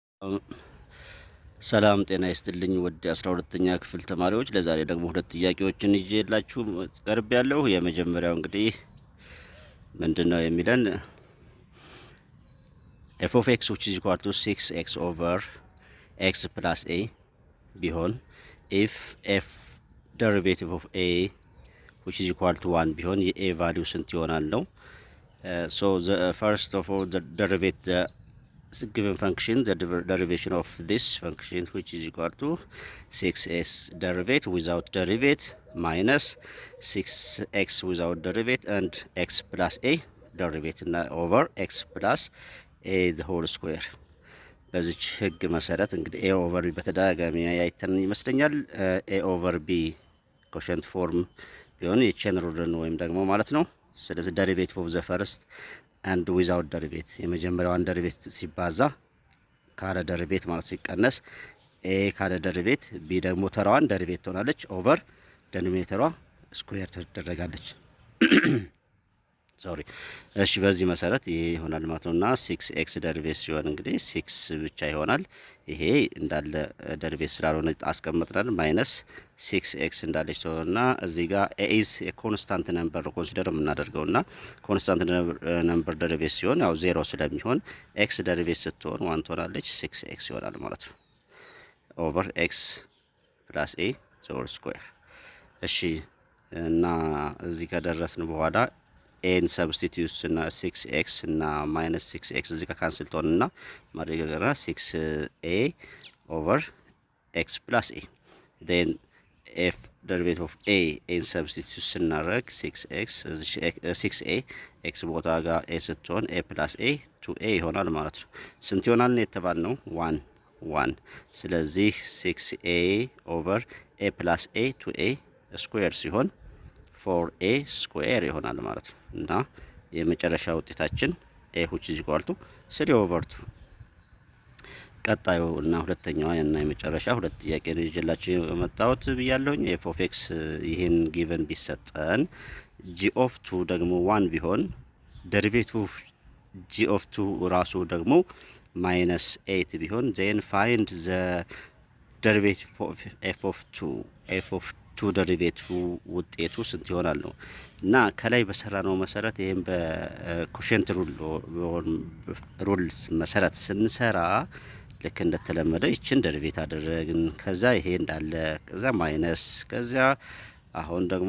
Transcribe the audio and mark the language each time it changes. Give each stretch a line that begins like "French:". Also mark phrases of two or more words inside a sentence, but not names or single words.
Amharic: ሰላም ጤና ይስጥልኝ ውድ 12ኛ ክፍል ተማሪዎች፣ ለዛሬ ደግሞ ሁለት ጥያቄዎችን ይዤላችሁ ቀርቤያለሁ። የመጀመሪያው እንግዲህ ምንድነው የሚለን
English: f of x which is equal to 6x over x plus a
Amharic: ቢሆን
English: if f derivative of a which is equal to 1 ቢሆን የa value
Amharic: ስንት ይሆናል ነው።
English: so the first of all the derivative the given function, the derivation of this function which is equal to 6s derivative without derivative minus 6x without derivative and x plus a derivative over x plus a the whole square።
Amharic: በዚች ህግ መሰረት እንግዲህ
English: a over b
Amharic: በተደጋጋሚ ያይተን ይመስለኛል።
English: a over b quotient form
Amharic: ቢሆን የቼን ሩልን ወይም ደግሞ ማለት ነው። ስለዚህ
English: derivative of the first and without derivative
Amharic: የመጀመሪያዋን derivative ሲባዛ ካለ derivative ማለት ሲቀነስ a ካለ derivative b ደግሞ ተራዋን derivative ትሆናለች ኦቨር ዲኖሚኔተሯ ስኩዌር ትደረጋለች። ሶሪ እሺ፣ በዚህ መሰረት ይሄ ይሆናል ማለት ነውና 6x derivative ሲሆን እንግዲህ 6 ብቻ ይሆናል። ይሄ እንዳለ derivative ስላልሆነ አስቀምጠናል። ማይነስ 6x እንዳለች ተውና እዚህ
English: ጋር a is a constant number ኮንሲደር የምናደርገውና constant number derivative
Amharic: ሲሆን ያው 0 ስለሚሆን
English: x derivative ስትሆን 1
Amharic: ትሆናለች 6x ይሆናል ማለት ነው ኦቨር
English: x plus a the whole square።
Amharic: እሺ እና እዚህ ከደረስን በኋላ
English: and substitute
Amharic: እና 6x እና ማይነስ 6x እዚህ ጋር ካንስል ተሆንና ማድረግና 6a ኦቨር
English: x plus a then f derivative of a and substitute
Amharic: ስናደርግ 6a x ቦታ ጋር a ስትሆን
English: a plus a
Amharic: 2a ይሆናል ማለት ነው። ስንት ይሆናል ነው የተባልነው? 1 ስለዚህ 6a ኦቨር
English: a plus a
Amharic: 2a ስኩዌር ሲሆን 4a ስኩዌር ይሆናል ማለት ነው። እና የመጨረሻ ውጤታችን
English: a which is equal to 3 over 2።
Amharic: ቀጣዩ እና ሁለተኛዋ እና የመጨረሻ ሁለት ጥያቄ ነው ይዤላችሁ የመጣሁት ብያለሁኝ።
English: f of x
Amharic: ይሄን ጊቨን ቢሰጠን
English: g of 2
Amharic: ደግሞ 1 ቢሆን
English: derivative g of 2
Amharic: ራሱ ደግሞ
English: minus 8
Amharic: ቢሆን
English: then find the derivative of f of 2 derivative
Amharic: ውጤቱ ስንት ይሆናል ነው። እና ከላይ በሰራነው መሰረት ይሄን በኮሸንት ሩልስ መሰረት ስንሰራ ልክ እንደተለመደ ይችን ደሪቬት አደረግን። ከዛ ይሄ እንዳለ ከዛ ማይነስ ከዛ አሁን ደግሞ